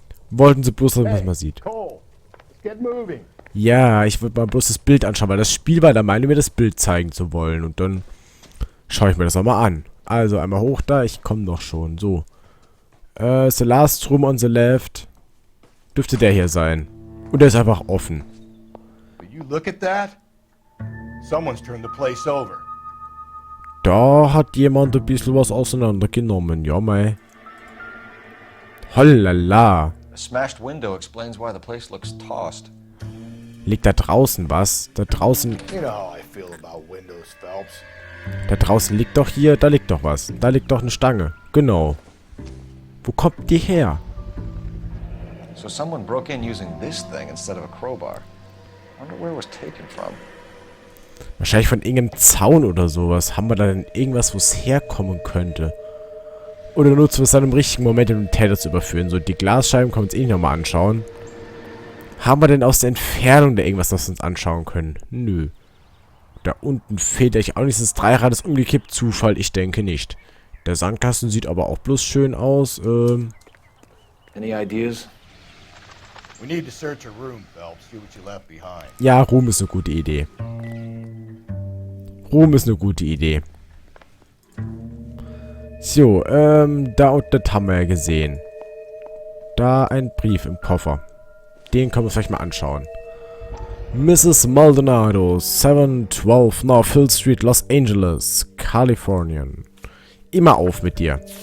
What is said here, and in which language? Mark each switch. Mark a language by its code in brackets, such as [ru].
[de] Wollten sie bloß, dass man es mal sieht. [en] Cole, let's get moving. [de] Ja, ich würde mal bloß das Bild anschauen, weil das Spiel war der Meinung, mir das Bild zeigen zu wollen. Und dann schaue ich mir das auch mal an. Also einmal hoch da, ich komme doch schon. So. [en] The last room on the left. [de] Dürfte der hier sein. Und der ist einfach offen. [en] Will you look at that? Someone's turned the place over. [de] Da hat jemand ein bisschen was auseinandergenommen. Ja, mei. Hollala. [en] A smashed window explains why the place looks tossed. [de] Liegt da draußen was? Da draußen... [en] You know how I feel about windows, Phelps. [de] Da draußen liegt doch hier... Da liegt doch was. Da liegt doch eine Stange. Genau. Wo kommt die her? [en] So someone broke in using this thing instead of a crowbar. I wonder where it was taken from. [de] Wahrscheinlich von irgendeinem Zaun oder sowas. Haben wir da denn irgendwas, wo es herkommen könnte? Oder nutzen wir es dann im richtigen Moment, um den Täter zu überführen? So, die Glasscheiben können wir uns eh nochmal anschauen. Haben wir denn aus der Entfernung da irgendwas, was wir uns anschauen können? Nö. Da unten fehlt eigentlich auch nicht. Das Dreirad ist umgekippt. Zufall? Ich denke nicht. Der Sandkasten sieht aber auch bloß schön aus. [en] Any ideas? We need to search her room, Phelps. See what you left behind. [de] Ja, Ruhm ist eine gute Idee. Ruhm ist eine gute Idee. So, da und das haben wir ja gesehen. Da ein Brief im Koffer. Den können wir uns vielleicht mal anschauen. Mrs. Maldonado, 712 North Hill Street, Los Angeles, Kalifornien. Immer auf mit dir.